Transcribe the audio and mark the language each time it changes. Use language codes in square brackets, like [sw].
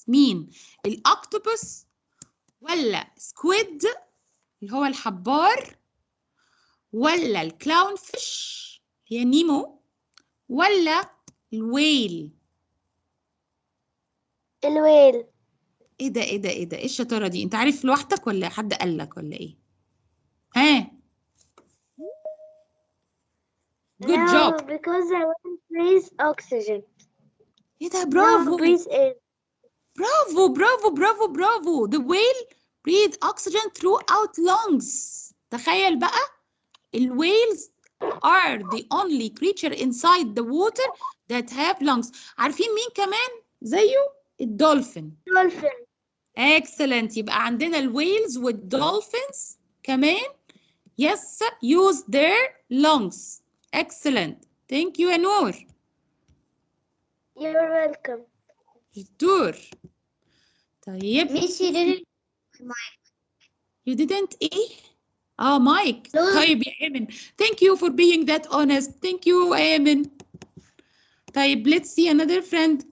[ar] مين؟ الأكتوبس ولا سكويد اللي هو الحبار ولا الكلاون فيش هي نيمو ولا الويل؟ الويل. ايه ده ايه ده ايه ده؟ ايه الشطاره دي؟ انت عارف لوحدك ولا حد قال لك ولا ايه؟ ها؟ [en] Good job. No, because I won't breathe oxygen. [ar] ايه ده؟ [en] No, [ar] برافو. [en] breathe in. [ar] برافو برافو برافو برافو. [en] The whale breathe oxygen throughout lungs. [ar] تخيل بقى [en] الويلز are the only creature inside the water that have lungs. [ar] عارفين مين كمان زيه؟ الدولفين. [en] Dolphin. Excellent. [ar] يبقى عندنا الويلز والدولفينز كمان [en] yes use their lungs. Excellent. Thank you يا نور. You're welcome. [ar] دور. طيب. [en] Miss, you didn't. You didn't ايه؟ Mike. No. [ar] طيب يا آمن. [en] Thank you for being that honest. Thank you آمن. طيب let's see another friend.